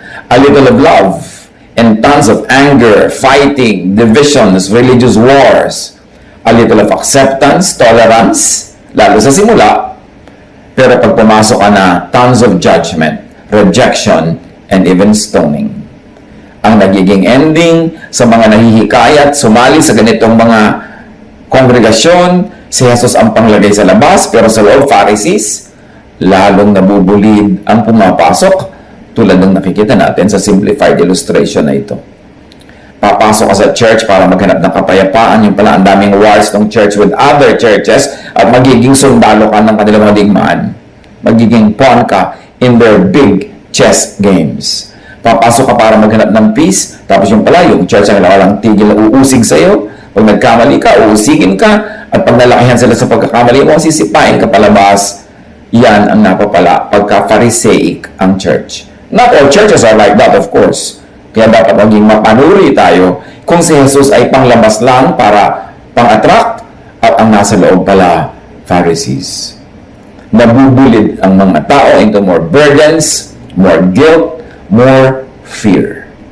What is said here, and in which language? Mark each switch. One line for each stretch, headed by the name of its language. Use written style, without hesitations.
English: A little of love and tons of anger, fighting, divisions, religious wars. A little of acceptance, tolerance,
Filipino: lalo sa simula. Pero pag pumasok ka na,
English: tons of judgment, rejection, and even stoning.
Filipino: Ang nagiging ending sa mga nahihikayat, sumali sa ganitong mga kongregasyon, si Jesus ang panglagay sa labas, pero sa loob, Pharisees, lalong nabubulid ang pumapasok, tulad ng nakikita natin sa
English: simplified illustration na ito.
Filipino: Papasok ka sa church para maghanap ng kapayapaan, yung pala ang daming wars ng church with other churches, at magiging sundalo ka ng kanilang mga digmaan. Magiging
English: pawn ka in their big chess games.
Filipino: Papasok ka para maghanap ng peace, tapos yung pala, yung church ang walang tigil na uusig sa'yo. Pag nagkamali ka, uusigin ka, at pag nalakihan sila sa pagkakamali mo, sisipain ka palabas. Yan ang napapala pagka-Pharisaic ang church.
English: Not all churches are like that, of course.
Filipino: Kaya dapat maging mapanuri tayo kung si Jesus ay panglabas lang para pang-attract at ang nasa loob pala, Pharisees. Nabubulid ang mga tao
English: into more burdens, more guilt, more fear.